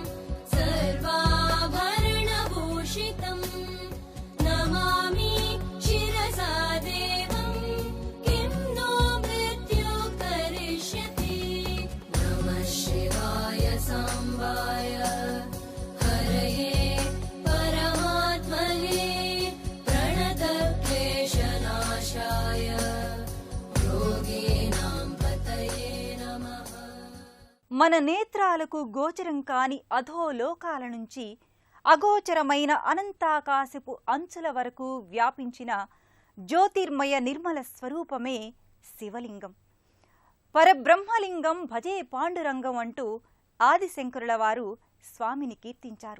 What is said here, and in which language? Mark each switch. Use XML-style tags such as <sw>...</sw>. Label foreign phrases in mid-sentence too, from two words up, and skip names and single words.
<sa>सर्वाभरणभूषितं नमामि शिरसा देवं किं नो मृत्यु करिष्यति नमः शिवाय साम्बाय हरये परमात्मने प्रणतक्लेशनाशाय योगीनां पतये नमः।</sa> <te>మన నేత్రాలకు గోచరం కాని అధోలోకాల నుంచి అగోచరమైన అనంతాకాశపు అంచుల వరకు వ్యాపించిన జ్యోతిర్మయ నిర్మల స్వరూపమే శివలింగం.</te> <sa>పరబ్రహ్మలింగం భజే పాండురంగం</sa> <te>అంటూ ఆదిశంకరుల వారు స్వామిని కీర్తించారు.</te>